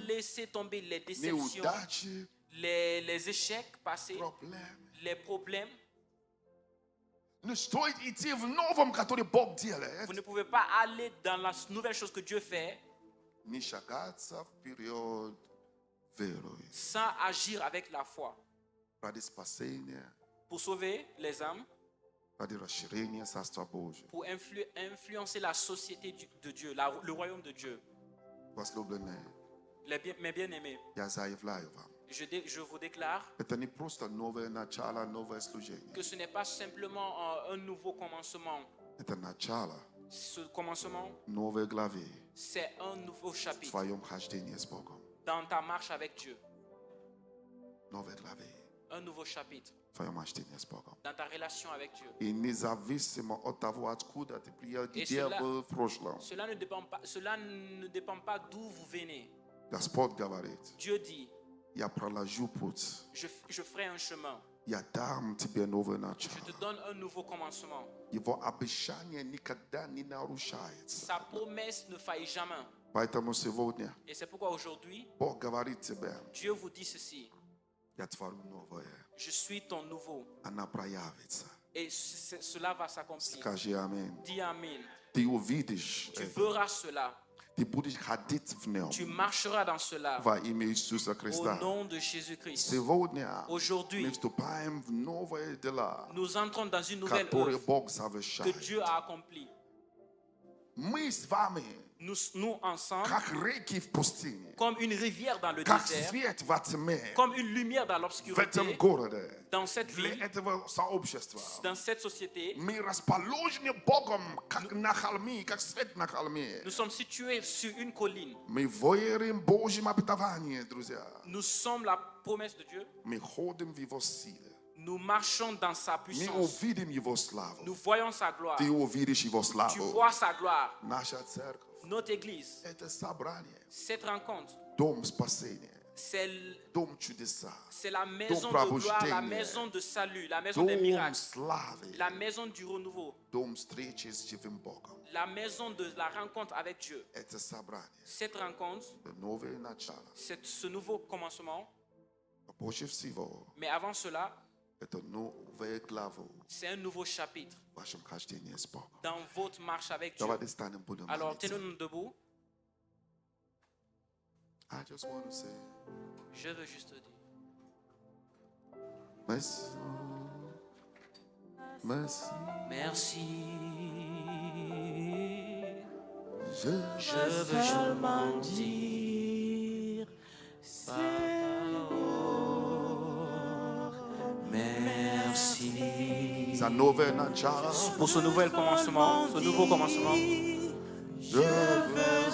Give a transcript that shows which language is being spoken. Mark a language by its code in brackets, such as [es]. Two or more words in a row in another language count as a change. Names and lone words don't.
[fr] laisser tomber les déceptions, [ru] неудачи, [fr] les échecs passés, [ru] проблемы. [fr] les problèmes. [ru] Не стоит идти в новом, который Бог делает, [fr] Vous ne pouvez pas aller dans la nouvelle chose que Dieu fait [ru] не шагаться вперед верой [fr] sans agir avec la foi [ru] ради спасения, [fr] pour sauver les âmes, [ru] ради расширения Царства Божьего. [fr] pour influencer la société de Dieu, le royaume de Dieu. [ru] Возлюбленные, [fr] Mes bien-aimés, [ru] я заявляю вам, [fr] je vous déclare [ru] это не просто новое начало, новое служение. [fr] que ce n'est pas simplement un nouveau commencement. [ru] Это начало [fr] Ce commencement, [ru] новой главы [fr] c'est un nouveau [ru] в [fr] chapitre [ru] твоем хождении с Богом. [fr] dans ta marche avec Dieu. [ru] Новой главы [fr] Un nouveau chapitre [ru] в твоем хождении с Богом. [fr] dans ta relation avec Dieu. [ru] И независимо от того, откуда ты приехал, И где [fr] cela- [ru] был в прошлом, [fr] Cela ne dépend pas d'où vous venez. [ru] Господь говорит, [fr] Dieu dit, [ru] я проложу путь, [fr] je ferai un chemin, [ru] dam тебе новое начало. [fr] Je te donne un nouveau commencement. [ru] Его обещание никогда не нарушается. [fr] Sa promesse ne faillit jamais. [ru] Поэтому сегодня [fr] Et c'est pourquoi aujourd'hui, [ru] Бог говорит тебе, [fr] Dieu vous dit ceci. [ru] я творю новое. [fr] Je suis ton nouveau. [ru] Она проявится. [fr] Et cela va s'accomplir. [ru] Скажи аминь. [fr] Dis Amen. [ru] Ты увидишь [fr] Tu [ru] это. [fr] verras cela. [ru] Ты будешь ходить в нем. [fr] Tu marcheras dans cela. [ru] Во имя Иисуса [fr] Au [ru] Христа. [fr] nom de Jésus-Christ. [ru] Сегодня [fr] Aujourd'hui, [ru] мы вступаем в новые дела, [fr] nous entrons dans une nouvelle [ru] которые [fr] œuvre [ru] Бог [fr] que [ru] совершает. [fr] Dieu a accomplie. [ru] Мы с вами, [fr] Nous ensemble, [ru] как реки в пустыне, [fr] comme une rivière dans le [ru] как [fr] désert, [ru] свет во тьме, [fr] comme une lumière dans [ru] в этом [fr] l'obscurité, [ru] городе, [fr] dans cette [ru] для [fr] ville, [ru] этого сообщества. [fr] dans cette société, [ru] Мы расположены Богом, как на холме, как свет на холме. [fr] nous sommes situés sur une colline. [ru] Мы верим в Божьем обетовании, друзья. [fr] Nous sommes la promesse de Dieu. [ru] Мы ходим в Его силе. [fr] Nous marchons dans sa [ru] Мы [fr] puissance. [ru] увидим Его славу. [fr] Nous voyons sa gloire. [ru] Ты увидишь Его [fr] Tu [ru] славу. [fr] vois sa gloire. [ru] Наша церковь [fr] Notre église, – [ru] это собрание, [fr] cette rencontre, [ru] дом спасения, [fr] c'est [ru] дом чудеса, [fr] la maison de [ru] пробуждения. [fr] gloire, la maison de salut, la maison des [ru] дом [fr] miracles, [ru] славы, [fr] la maison du renouveau, [ru] дом встречи с живым Богом. [fr] la maison de la rencontre avec Dieu. [ru] Это собрание, [fr] Cette rencontre, [ru] новое начало. [fr] ce nouveau commencement, [ru] Больше всего, [fr] mais avant cela, [ru] это новая глава [fr] c'est un nouveau chapitre [ru] в вашем хождении с Богом. [fr] dans votre marche avec Dieu. [ru] Давайте станем, будем [fr] Alors, [ru] молиться. [fr] tenons-nous debout. [en] I just want to say, [fr] Je veux juste dire, merci, merci. merci. Je Je veux seulement dire, merci. [ru] за новое начало. [fr] Pour ce nouveau commencement, Je veux